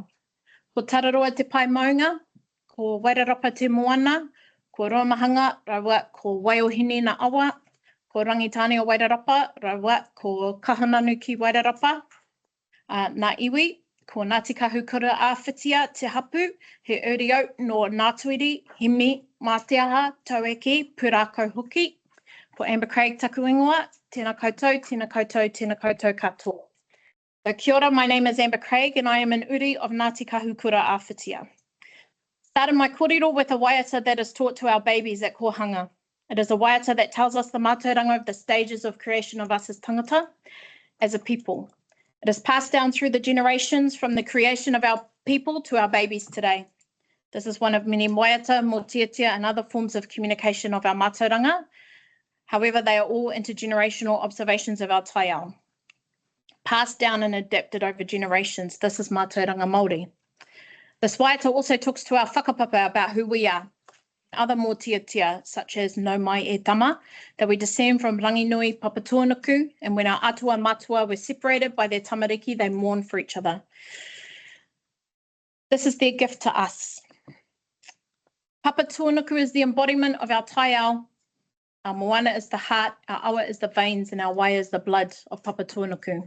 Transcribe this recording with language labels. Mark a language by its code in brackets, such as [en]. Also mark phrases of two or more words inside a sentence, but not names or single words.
[mi] Ko tararoa te pai maunga, ko wairarapa te moana, ko roamahanga, rawa, ko waiohini na awa, ko rangitane o wairarapa, rawa, ko kahananu ki wairarapa, nā iwi, ko Ngāti Kahukura āwhitia te hapu, he uriau no Ngātuiri, himi, māteaha, taueki, pūrākau hoki. Ko Amber Craig taku ingoa, tēnā koutou, tēnā koutou, tēnā koutou katoa. So kia ora, [en] my name is Amber Craig and I am an uri of Ngāti Kahukura āwhitia. Started my kōrero with a waiata that is taught to our babies at Kohanga. It is a waiata that tells us the mātauranga of the stages of creation of us as tangata, as a people. It is passed down through the generations from the creation of our people to our babies today. This is one of many waiata, motiatia and other forms of communication of our mātauranga. However, they are all intergenerational observations of our taiao. Passed down and adapted over generations. This is [mi] mātauranga Māori. [en] This waiata also talks to our whakapapa about who we are. Other motiatia, such as [mi] no mai e tama, [en] that we descend from Ranginui Papatuanuku, and when our [mi] atua matua [en] were separated by their tamariki, they mourn for each other. This is their gift to us. Papatuanuku is the embodiment of our taiao. Our moana is the heart, our awa is the veins, and our wai is the blood of Papatuanuku.